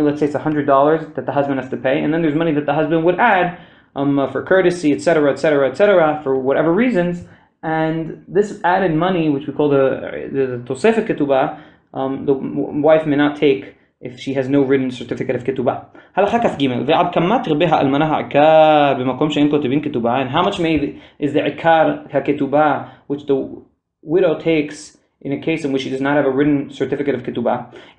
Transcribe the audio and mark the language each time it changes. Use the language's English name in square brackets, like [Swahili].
[English] Let's say it's $100 that the husband has to pay, and then there's money that the husband would add for courtesy, etc., etc., etc., for whatever reasons. And this added money, which we call the tosefet ketubah, the wife may not take if she has no written certificate of ketubah. [Hebrew] הלכה כ"ג ועד כמה תרבה האלמנה העיקר במקום שאין כותבים כתובה, [English] and how much is the [Hebrew] עיקר הכתובה [English] which the widow takes in a case in which she does not have a written certificate of ketubah.